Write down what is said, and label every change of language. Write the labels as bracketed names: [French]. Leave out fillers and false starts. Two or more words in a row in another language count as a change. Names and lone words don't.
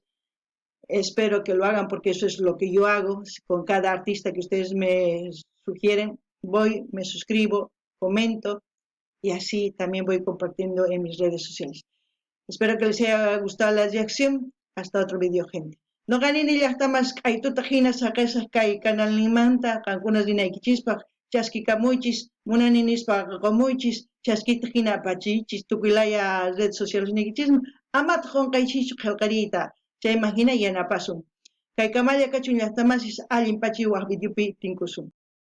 [Spanish] Espero que lo hagan porque eso es lo que yo hago. Con cada artista que ustedes me sugieren, me suscribo, comento y así también voy compartiendo en mis redes sociales. Espero que les haya gustado la reacción. Hasta otro video, gente. [Quechua] No ganin llaqtamas k'aytuta hina saqisaq kay canalninmanta qankunas rinaykichispaq chaskikamunchis munani nispa qamuychis chaskita hina apachiychis tukuylaya [Spanish] redes sociales [Quechua] niykichismu amata qunqaychikchu qillqariyta chayman hina yanapasun kay kamalla kachun llaqtamasis allin pachiy waq videopi tinkusun.